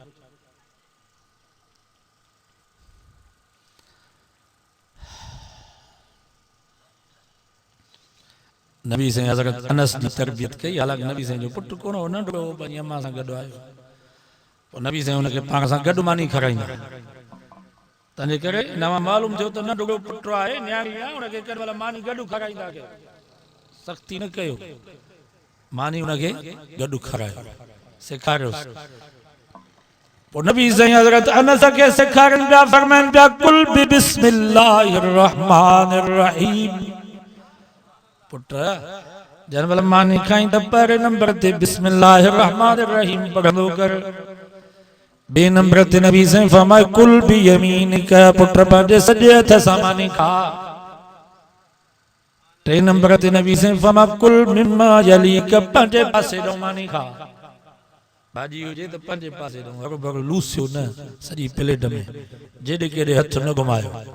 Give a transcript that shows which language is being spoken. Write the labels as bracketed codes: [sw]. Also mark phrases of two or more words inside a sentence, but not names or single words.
[sd] नबी साईं हज़रत अनस जी तरबियत कई हालांकि नबी साईं जो पुटु कोन हो नंढड़ो हो पंहिंजी अम्मा सां गॾु आयो पोइ नबी साईं हुनखे पाण सां गॾु मानी खाराईंदा तंहिंजे करे नवां मालूम थियो त नंढड़ो पुटु आहे न्याणी आहे हुनखे कंहिं महिल मानी गॾु खाराईंदा कयो सख़्ती न कयो मानी हुनखे गॾु खारायो सेखारियोसि। पोइ नबी साईं हज़रत अनस खे सेखारनि पिया फरमाइनि पिया [ar] قل بِ بسم الله الرحمن الرحيم [sd] पुट जंहिं महिल मानी खाई त पहिरें नंबर ते [ar] بسم الله الرحمن الرحيم [sd] पढ़ंदो कर। बे नंबर ते नबी साईं फरमाए [ar] كل بِ يمينك [sd] पुट पंहिंजे सॼे हथ सां मानी खा। 3 नंबर ते नबी साईं फरमाए [ar] كل مما يليك [sd] पंहिंजे पासे ॾों मानी खा भाॼी हुजे त पंहिंजे पासे ॾों अगरि बगरि लूसियो न सॼी प्लेट में जेॾे केॾे हथ न घुमायो।